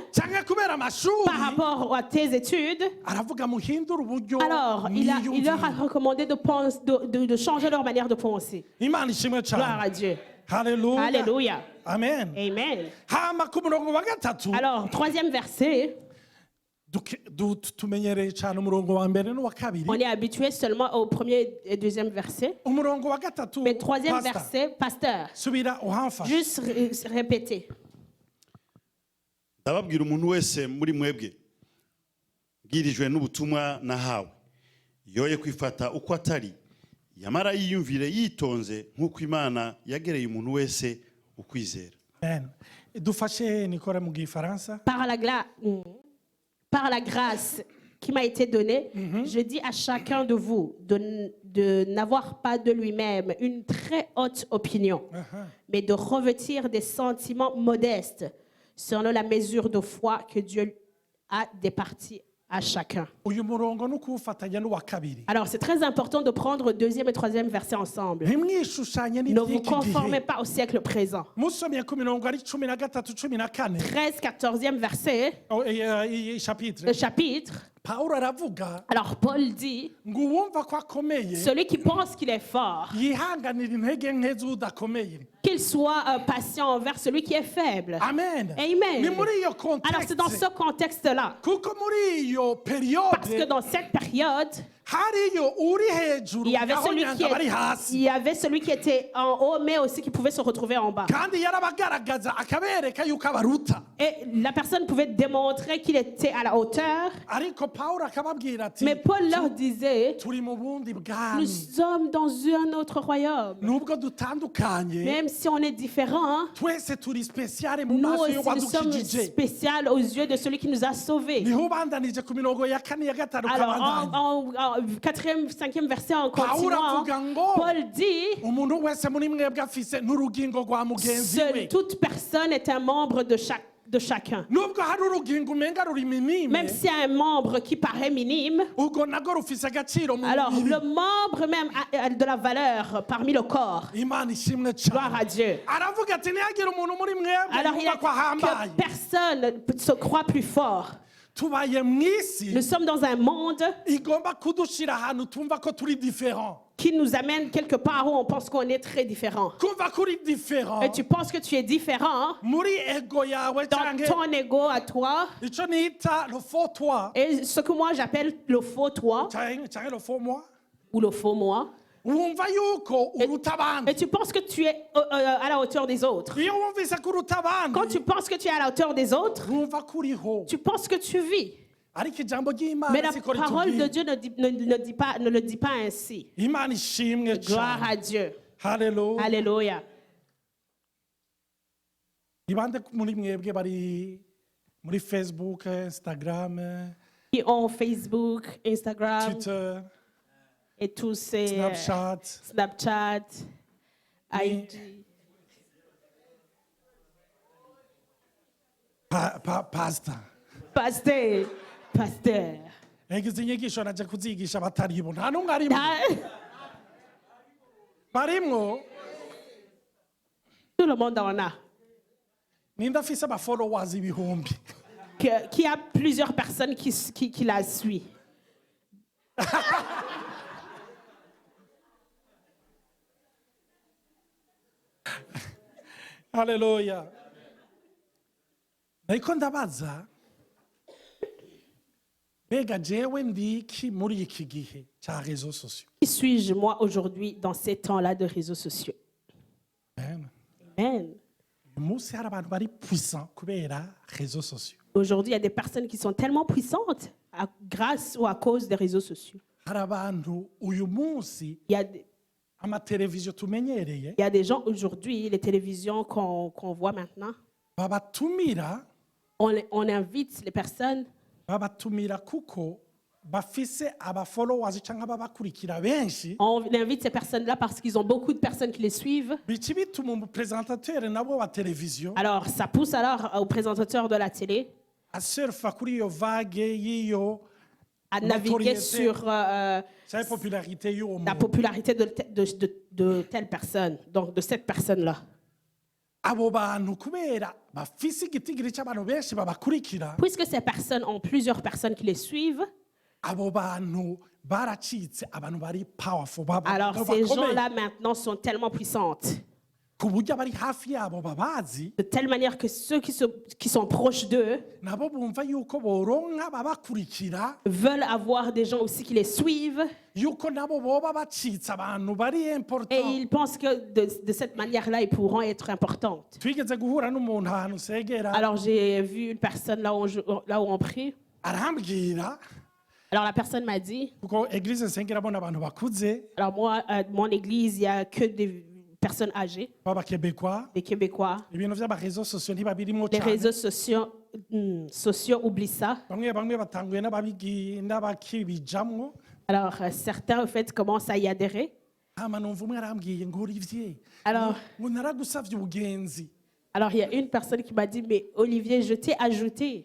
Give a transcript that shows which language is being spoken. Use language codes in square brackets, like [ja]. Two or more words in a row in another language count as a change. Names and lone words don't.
[rn] canke kubera amashuri [fr] par rapport à tes études. [rn] aravuga muhindure uburyo [fr] Alors il leur a [rn] mwiyumvira. [fr] recommandé de changer leur manière de penser. [rn] imana ishimwe [fr] Gloire [rn] cyane [fr] à Dieu. [rn] haleluya [fr] Alléluia. [rn] amen [fr] Amen. [rn] hama ku murongo wa gatatu [fr] Alors, troisième verset, [rn] tumenyereye cyane umurongo wa mbere n'uwa [fr] on [rn] kabiri [fr] est habitué seulement au premier et deuxième verset. [rn] umurongo wa gatatu [fr] Mais troisième [rn] Pastor, [fr] verset, pasteur, [rn] subira uhamfashe [fr] juste répéter. [rn] ndababwira umuntu wese muri mwebwe bwirijwe n'ubutumwa nahawe yoye kwifata uko atari yamara yiyumvire yitonze nk'uko imana yagereye umuntu wese ukwizera [fr] Amen. [rn] dufashe nikore mu gifaransa [fr] Par la grâce qui m'a été donnée, je dis à chacun de vous de n'avoir pas de lui-même une très haute opinion, mais de revêtir des sentiments modestes selon la mesure de foi que Dieu a départie à chacun. [rn] uyu murongo no kuwufatanya n'uwa kabiri [fr] Alors, c'est très important de prendre deuxième et troisième verset ensemble. [rn] ntimwishushanye [fr] Ne vous [rn] n'iby'iki [fr] conformez [rn] gihe [fr] pas au siècle présent. [rn] musomye ku mirongo ari 13 14 [fr] 13, 14e verset, chapitre le chapitre. [rn] pawulo aravuga [fr] Alors, Paul dit, [rn] ngo uwumva ko akomeye [fr] celui qui pense qu'il est fort, [rn] yihanganira intege nke z'udakomeye [fr] qu'il soit patient envers celui qui est faible. [rn] amen [fr] Amen. [rn] ni muri iyo [fr] Alors, c'est dans [rn] contexte [fr] ce contexte-là. [rn] kuko muri iyo [fr] Parce que [rn] periode [fr] dans cette période, [rn] hariyo uri hejuru [fr] il y avait [rn] naho [fr] celui [rn] nyanga bari [fr] il [rn] hasi [fr] y avait celui qui était en haut, mais aussi qui pouvait se retrouver en bas. [rn] kandi yarabagaragaza akabereka yuko abaruta [fr] Et la personne pouvait démontrer qu'il était à la hauteur. [rn] ariko pawulo akababwira ati [fr] Mais Paul leur disait, [rn] turi mu bundi [fr] nous [rn] bwami [fr] sommes dans un autre royaume. [rn] nubwo dutandukanye [fr] Même si on est différents, [rn] twese turi spéciale mu [fr] nous [rn] maso [fr] aussi, nous sommes [rn] y'uwadukijije [fr] spéciaux aux yeux de celui qui nous a sauvés. [rn] niho ubandanije ku mirongo ya kane ya gatanu [fr] Alors, [rn] kabandanya [fr] 4e, 5e verset en [rn] Pawulo [fr] continuant, [rn] avuga ngo [fr] Paul dit, [rn] umuntu wese muri mwebwe afise n'urugingo rwa mugenzi we. [fr] toute personne est un membre de chacun. [rn] Nubwo hari urugingo umenga ruri minime, [fr] Même s'il y a un membre qui paraît minime, [rn] ubwo nago rufise agaciro mu [fr] alors [rn] mubiri. [fr] le membre même a de la valeur parmi le corps. [rn] Imana ishimwe [fr] Gloire [rn] cyane. [fr] à Dieu. [rn] Aravuga ati ntihagire umuntu muri mwebwe [fr] Alors il [rn] yumva [fr] a [rn] ko ahambaye. [fr] que personne se croit plus fort. [rn] Tubaye mu isi [fr] Nous sommes dans un monde [rn] igomba kudushira ahantu tumva ko turi différent. [fr] qui nous amène quelque part où on pense qu'on est très différent. [rn] Kumva ko uri différent [fr] Et tu penses que tu es différent [rn] muri ego yawe [fr] dans [rn] canke [fr] ton ego à toi. [rn] ico nita [fr] le faux toi Et ce que moi j'appelle le faux toi canke le faux moi, ou le faux moi. [rn] wumva yuko uruta [fr] Et [rn] abandi. [fr] tu penses que tu es à la hauteur des autres. [rn] Iyo wumvise ko uruta [fr] Quand [rn] abandi [fr] tu penses que tu es à la hauteur des autres, [rn] wumva ko uriho, [fr] tu penses que tu vis. [rn] ariko ijambo [fr] Mais [rn] ry'Imana [fr] la [rn] siko [fr] parole de [rn] ritubwira. [fr] Dieu ne le dit pas ainsi. [rn] Imana ishimwe [fr] Gloire à [rn] cyane. [fr] Dieu. [rn] Haleluya. [fr] Alléluia. [rn] Ni bande muri mwebwe bari muri Facebook, Instagram, [fr] Qui ont Facebook, Instagram [rn] Twitter, [fr] et tous ces [rn] Snapchat, [fr] Snapchat, [rn] IG. pastor. [fr] Pasteur. [rn] Egize inyigisho naje kuzigisha bataribo. Nta numwe arimo. Barimwo [fr] Tout le monde en a. [rn] ninde afise aba followers ibihumbi. [fr] Qui a plusieurs personnes qui la suivent. [rn] Haleluya. Nariko ndabaza mbega jewe ndiki muri iki gihe cya [fr] réseaux sociaux. Qui suis-je moi aujourd'hui dans ces temps-là de réseaux sociaux? [rn] Amen. [fr] Amen. [rn] Uyu munsi hari abantu bari puissant kubera [fr] réseaux sociaux. Aujourd'hui, il y a des personnes qui sont tellement puissantes grâce ou à cause des réseaux sociaux. [rn] Hari abantu uyu munsi [fr] Il y a des, [rn] amateleviziyo tumenyereye [fr] il y a des gens aujourd'hui, les télévisions qu'on voit maintenant, [rn] babatumira [fr] on invite les personnes [rn] babatumira kuko bafise aba followers cyangwa ababakurikira benshi. [fr] On invite ces personnes-là parce qu'ils ont beaucoup de personnes qui les suivent. [rn] Bici bituma umupresentateur nabo wa televiziyo [fr] Alors, ça pousse alors aux présentateurs de la télé [rn] asurfa kuri iyo vague y'iyo [fr] à naviguer [rn] notoriété, [fr] sur sa popularité y'uwo la [rn] muntu. [fr] popularité de telle personne, donc de cette personne-là. [rn] Abo bantu kubera bafise igitigiri cy'abantu benshi babakurikira, [fr] Puisque ces personnes ont plusieurs personnes qui les suivent, [rn] abo bantu baracitse abantu bari powerful [fr] alors [rn] bakomeye. [fr] ces gens-là maintenant sont tellement puissantes. [rn] Ku buryo abari hafi yabo babazi [fr] De telle manière que ceux qui sont proches d'eux [rn] nabo bumva yuko boronka babakurikira, [fr] veulent avoir des gens aussi qui les suivent. [rn] yuko nabo boba bacitse abantu bari [fr] Et [rn] important. [fr] ils pensent que de cette manière-là, ils pourront être importantes. [rn] Twigeze guhura n'umuntu ahantu segera [fr] Alors j'ai vu une personne là où on prie. [rn] arambwira [fr] Alors la personne m'a dit, [rn] kuko eglise nsengeramo n'abantu bakuze [fr] alors moi, mon église, il n'y a que des personnes âgées, [rn] b'abakebekwa, [fr] des Québécois. [rn] ibintu by'amarezo sosiyo ntibabirimo [fr] Les [rn] cyane. [fr] réseaux sociaux oublient ça. [rn] Bamwe batanguye n'abakibijamwo. [fr] Alors certains, en fait, commencent à y adhérer. [rn] Hama numva umwe arambwiye ngo Olivier, [fr] Alors, [rn] ngo naragusavye ubugenzi. [fr] alors il y a une personne qui m'a dit, mais Olivier, je t'ai ajouté,